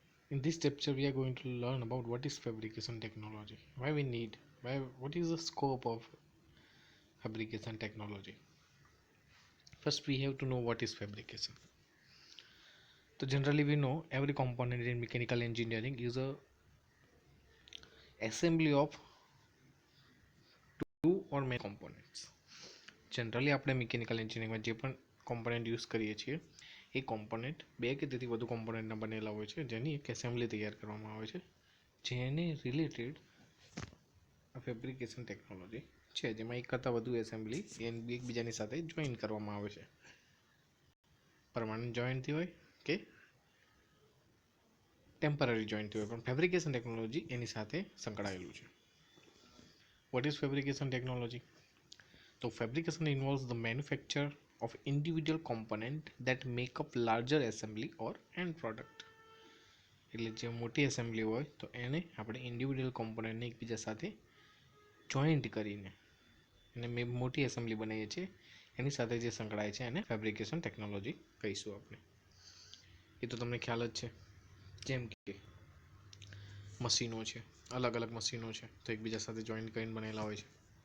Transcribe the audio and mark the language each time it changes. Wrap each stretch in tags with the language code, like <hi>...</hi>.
<en>In this chapter, we are going to learn about what is fabrication technology, why we need, what is the scope of fabrication technology. First, we have to know what is fabrication. So, generally, we know every component in mechanical engineering is a assembly of two or many components.</en> <gu>Generally આપણે mechanical એન્જિનિયરિંગમાં જે પણ component use કરીએ છીએ એ component બે કે તેથી વધુ કોમ્પોનન્ટના બનેલા હોય છે જેની એક એસેમ્બલી તૈયાર કરવામાં આવે છે જેને રિલેટેડ ફેબ્રિકેશન ટેકનોલોજી છે જેમાં એક કરતાં વધુ એસેમ્બલી એકબીજાની સાથે જોઈન કરવામાં આવે છે પરમાનન્ટ જોઈન્ટથી હોય કે ટેમ્પરરી જોઈન્ટથી હોય પણ ફેબ્રિકેશન ટેકનોલોજી એની સાથે સંકળાયેલું છે.</gu> <en>What is fabrication technology? So fabrication involves the manufacture of individual component that make up larger assembly or end product.</en> <gu>એટલે જે મોટી એસેમ્બલી હોય તો એને આપણે ઇન્ડિવિડ્યુઅલ કોમ્પોનન્ટને એકબીજા સાથે જોઈન્ટ કરીને એને મોટી એસેમ્બલી બનાવીએ છીએ એની સાથે જે સંકળાય છે એને ફેબ્રિકેશન ટેકનોલોજી કહીશું આપણે. એ તો તમને ખ્યાલ જ છે. જેમ કે મશીનો છે, અલગ અલગ મશીનો છે તો એકબીજા સાથે જોઈન્ટ કરીને બનેલા હોય છે.</gu>